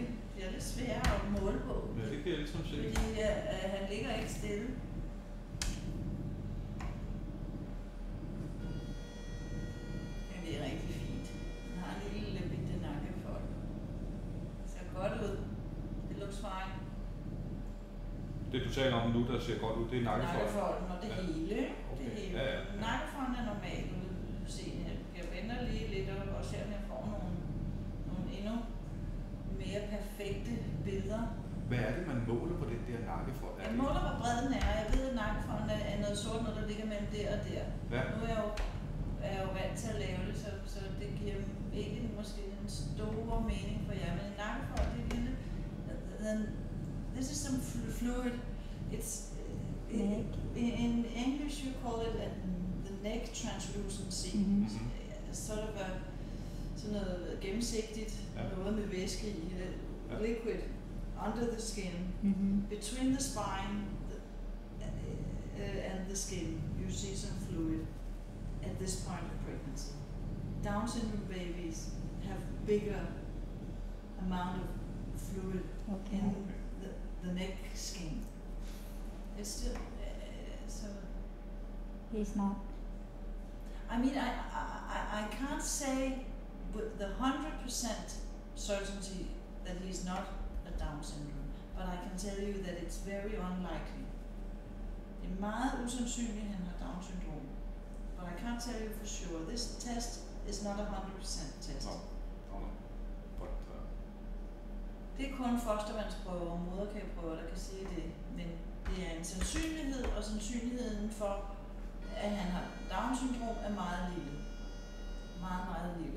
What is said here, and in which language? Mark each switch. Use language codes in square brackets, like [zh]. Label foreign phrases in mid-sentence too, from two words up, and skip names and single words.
[da] Det bliver lidt sværere at måle på. Ja, det kan jeg ligesom se. Fordi han ligger ikke stille. Men det er rigtig fint. Han har en lille bitte nakkefold. Ser godt ud. [en] It looks fine. [da] Det du taler om nu, der ser godt ud, det er nakkefold. Nakkefolden og det Ja. hele. ikke? Det Okay. hele. Ja, ja, ja. Nakkefolden er normal udseende. Jeg venter lige lidt og ser, om jeg får nogle endnu mere perfekte billeder. Hvad er det, man måler på den der nakkefold? Jeg måler, hvor bred den er. Jeg ved, at nakkefolden er noget sort, noget der ligger mellem der og der. Ja. Nu er jeg jo vant til at lave det, så det giver ikke måske en stor mening for jer. Men en nakkefold, det er lille. [en] This is some fluid. It's Neck. in English you call it the neck translucency. Mhm. Sort of [da] sådan noget gennemsigtigt, Ja. noget med væske i, Ja. [en] liquid. under the skin, between the spine and the skin, you see some fluid at this point of pregnancy. Down syndrome babies have bigger amount of fluid in the neck skin. It's still so. He's not. I mean, I can't say with the 100% certainty that he's not a Down syndrome, but I can tell you that it's very unlikely. [da] Det er meget usandsynligt, at han har Down syndrom, [en] but I can't tell you for sure. This test is not a 100% test. No. But [da] Det er kun fostervandsprøver og moderkageprøver, der kan sige det, men det er en sandsynlighed, og sandsynligheden for, at han har Down syndrom er meget lille. Meget, meget lille.